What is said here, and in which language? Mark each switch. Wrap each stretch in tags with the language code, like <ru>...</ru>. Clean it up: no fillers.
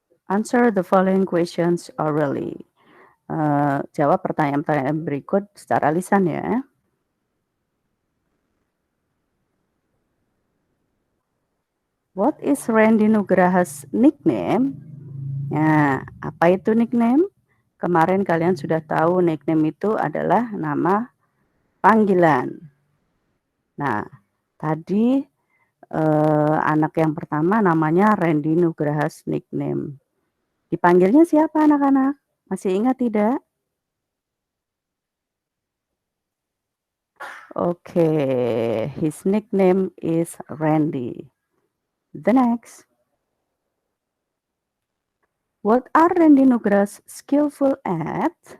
<en>Answer the following questions orally.</en> <id>Jawab pertanyaan-pertanyaan berikut secara lisan ya.</id> <en>What is Randy Nugraha's nickname?</en> <id>Nah, apa itu nickname? Kemarin kalian sudah tahu nickname itu adalah nama panggilan. Nah, tadi anak yang pertama namanya Randy Nugraha's nickname. Dipanggilnya siapa anak-anak? Masih ingat tidak?</id> <en>Okay, his nickname is Randy. The next. What are Randy Nugraha skillful at?</en>